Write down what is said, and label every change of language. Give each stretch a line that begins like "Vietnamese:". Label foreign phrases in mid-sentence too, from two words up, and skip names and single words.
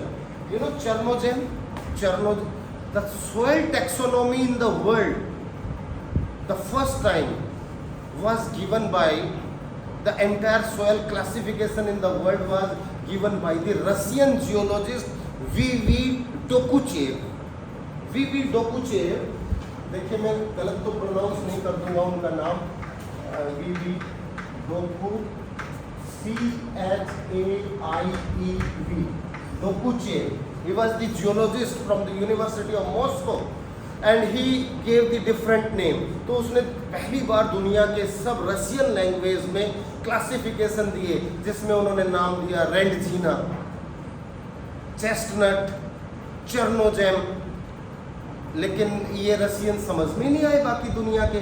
English: You know Chernozem? The soil taxonomy in the world, the first time was given by the entire soil classification in the world was given by the Russian geologist V.V. Dokuchev. V.V. Dokuchev,
Hindi: देखिए मैं गलत तो प्रोनाउंस नहीं कर दूंगा उनका नाम,
English: V.V. Doku, C-H-A-I-E-V, Dokuchev. He was the geologist from the University of Moscow and he gave the different name.
Hindi: तो उसने पहली बार दुनिया के सब
English: Russian language
Hindi: में क्लासिफिकेशन दिए, जिसमें उन्होंने नाम दिया रेंडजीना, चेस्टनट, चर्नोजेम, लेकिन ये रशियन समझ में नहीं आए बाकी दुनिया के।